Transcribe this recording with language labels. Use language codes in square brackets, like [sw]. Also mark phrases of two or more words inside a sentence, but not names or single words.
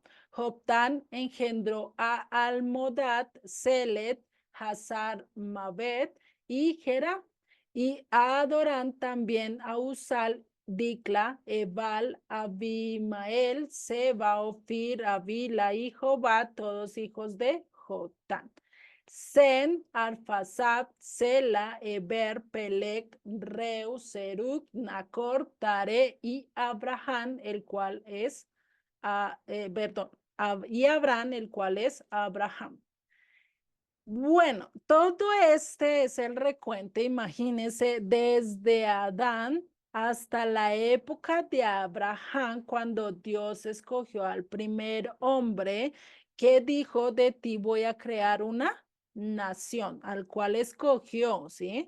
[es] Joktan engendró a Almodad, Selet, Hazar Mabet y Gera, y a Adorán también a Usal, Dikla, Ebal, Abimael, Seba, Ofir, Avila y Jobad, todos hijos de Joktan. Sen, Arphasad, Sela, Eber, Pelec, Reu, Serug, Nacor, Tare y Abraham, el cual es, y Abraham, el cual es Abraham. Bueno, todo este es el recuento, imagínense, desde Adán hasta la época de Abraham, cuando Dios escogió al primer hombre que dijo, de ti voy a crear una nación, al cual escogió, ¿sí?